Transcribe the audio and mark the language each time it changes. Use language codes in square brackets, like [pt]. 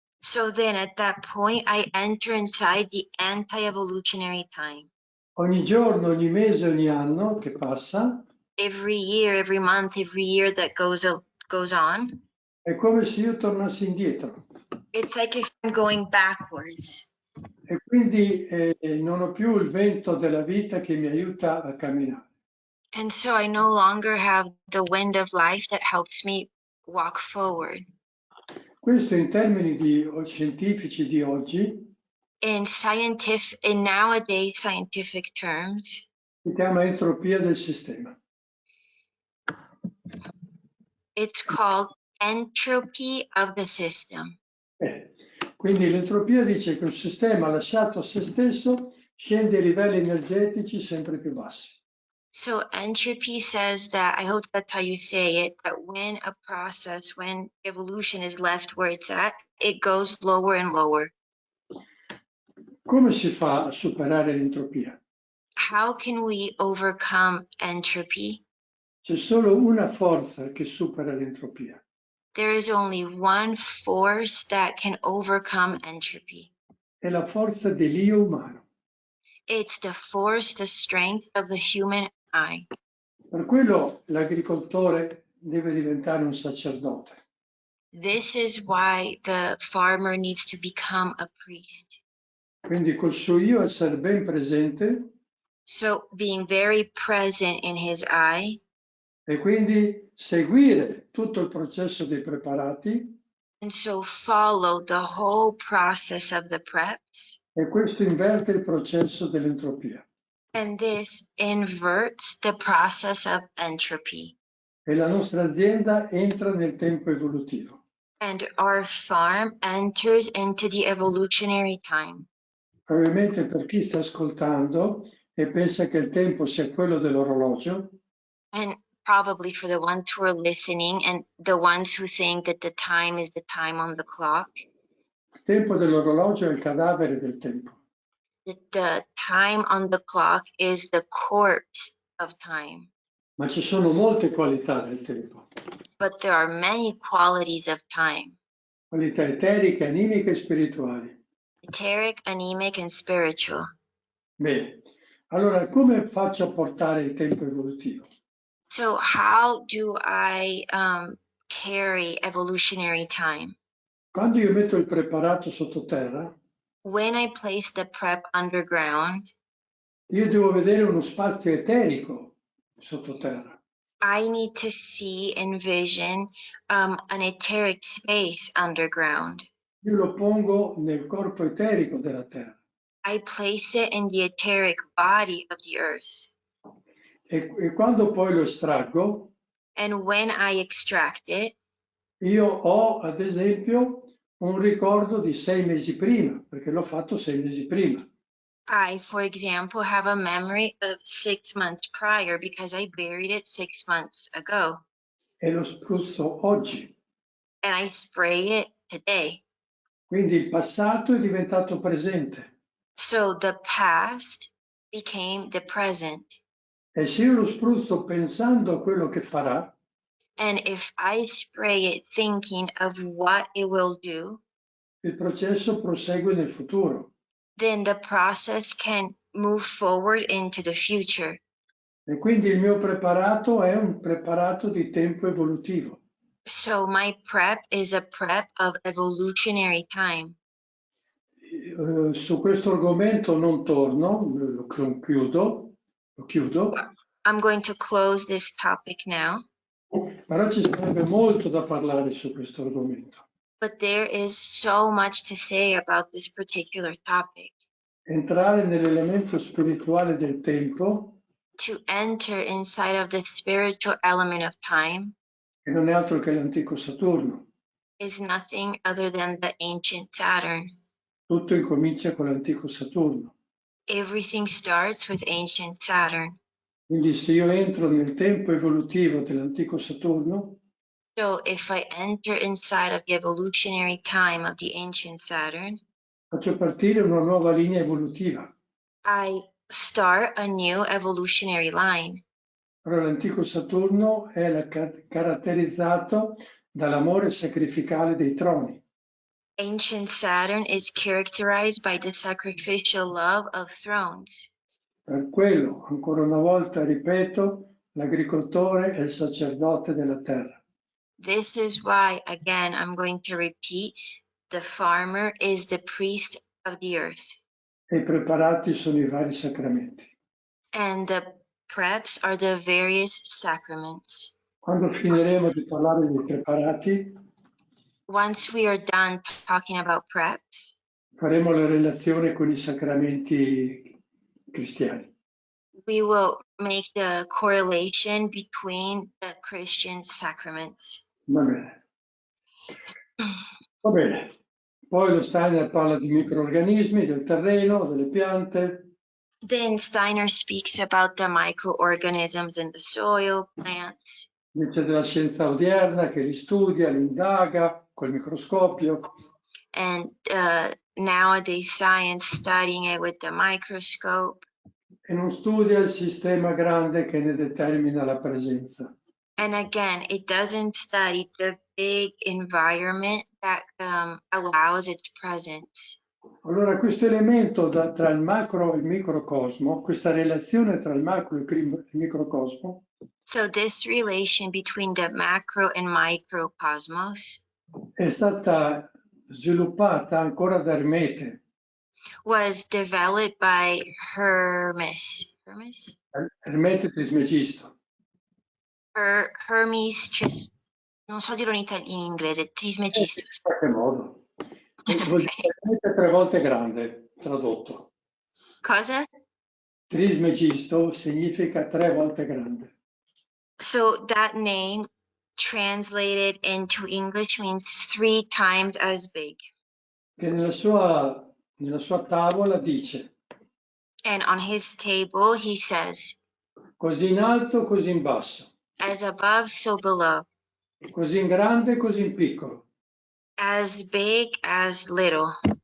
[en] So then at that point, I enter inside the anti-evolutionary time. [it] Ogni giorno, ogni mese, ogni anno che passa [en] Every year, every month, every year that goes on, [it] è come se io tornassi indietro [en] it's like if I'm going backwards. [it] e quindi non ho più il vento della vita che mi aiuta a camminare. [en] And so I no longer have the wind of life that helps me walk forward. [it] Questo in termini scientifici di oggi [en] In nowadays scientific terms, [it] si chiama entropia del sistema. [en] it's called entropy of the system. [it] Quindi l'entropia dice che un sistema lasciato a se stesso scende ai livelli energetici sempre più bassi. [en] So entropy says that, I hope that's how you say it, that when evolution is left where it's at, it goes lower and lower. [it] Come si fa a superare l'entropia? [en] How can we overcome entropy? [it] C'è solo una forza che supera l'entropia. [en] There is only one force that can overcome entropy. [it] È la forza dell'io umano. [en] It's the force, the strength of the human eye. [it] Per quello l'agricoltore deve diventare un sacerdote. [en] This is why the farmer needs to become a priest. [it] Quindi col suo io essere ben presente [en] So being very present in his eye, [it] e quindi seguire tutto il processo dei preparati, [en] and so follow the whole process of the preps. [it] e questo inverte il processo dell'entropia. [en] And this inverts the process of entropy. [it] E la nostra azienda entra nel tempo evolutivo. [en] And our farm enters into the evolutionary time. [it] Probabilmente per chi sta ascoltando e pensa che il tempo sia quello dell'orologio, [en] And probably for the ones who are listening and the ones who think that the time is the time on the clock, [it] il tempo dell'orologio è il cadavere del tempo. [en] that the time on the clock is the corpse of time. [it] Ma ci sono molte qualità del tempo, [en] But there are many qualities of time, [it] qualità eteriche, animiche e spirituali. [en] etheric, anemic, and spiritual. [it] Bene, allora come faccio a portare il tempo evolutivo? [en] So how do I carry evolutionary time? [it] Quando io metto il preparato sottoterra, [en] When I place the prep underground, [it] io devo vedere uno spazio eterico sottoterra. [en] I need to see and vision an etheric space underground. [it] Io lo pongo nel corpo eterico della terra. [en] I place it in the etheric body of the earth. [it] E quando poi lo estraggo, [en] And when I extract it, [it] io ho ad esempio un ricordo di 6 mesi prima, perché l'ho fatto 6 mesi prima. [en] I, for example, have a memory of 6 months prior because I buried it 6 months ago. [it] E lo spruzzo oggi. [en] And I spray it today. [it] Quindi il passato è diventato presente. [en] So the past became the present. [it] E se io lo spruzzo pensando a quello che farà, [en] And if I spray it thinking of what it will do, [it] il processo prosegue nel futuro. [en] then the process can move forward into the future. [it] E quindi il mio preparato è un preparato di tempo evolutivo. [en] So my prep is a prep of evolutionary time. [it] Su questo argomento non torno, lo chiudo, [en] I'm going to close this topic now, [it] però ci sarebbe molto da parlare su questo argomento. [en] but there is so much to say about this particular topic. [it] Entrare nell'elemento spirituale del tempo, [en] To enter inside of the spiritual element of time, [it] che non è altro che l'antico Saturno. [en] is nothing other than the ancient Saturn. [it] Tutto incomincia con l'antico Saturno. [en] Everything starts with ancient Saturn. [it] Quindi se io entro nel tempo evolutivo dell'antico Saturno, [en] So if I enter inside of the evolutionary time of the ancient Saturn, [it] faccio partire una nuova linea evolutiva. [en] I start a new evolutionary line. [it] Però l'antico Saturno è caratterizzato dall'amore sacrificale dei troni. [en] Ancient Saturn is characterized by the sacrificial love of thrones. [it] Per quello, ancora una volta ripeto, l'agricoltore è il sacerdote della terra. [en] This is why, again, I'm going to repeat, the farmer is the priest of the earth. [it] E i preparati sono i vari sacramenti. [en] And the preps are the various sacraments. [it] Quando finiremo di parlare dei preparati, [en] Once we are done talking about preps, [it] faremo la relazione con i sacramenti cristiani. [en] we will make the correlation between the Christian sacraments. [it] Va bene. Va bene. Poi lo Steiner parla di microrganismi, del terreno, delle piante. [en] Then Steiner speaks about the microorganisms in the soil, plants. [it] Invece della scienza odierna che li studia, li indaga col microscopio. [en] And nowadays science studying it with the microscope. [it] E non studia il sistema grande che ne determina la presenza. [en] And again, it doesn't study the big environment that allows its presence. [it] Allora questo elemento tra il macro e il microcosmo, questa relazione tra il macro e il microcosmo, [en] So this relation between the macro and microcosmos [it] è stata sviluppata ancora da Ermete. [en] was developed by Hermes. [it] Ermete Trismegisto. Hermes, non so dirlo in inglese, Trismegistus. In qualche modo. Vuol dire Ermete 3 volte grande, tradotto. Cosa? Trismegisto significa 3 volte grande. [en] So that name translated into English means 3 times as big. [it] che nella sua tavola dice [en] And on his table, he says, [it] così in alto, così in basso, [en] as above, so below, [it] così in grande, così in piccolo, [en] as big, as little,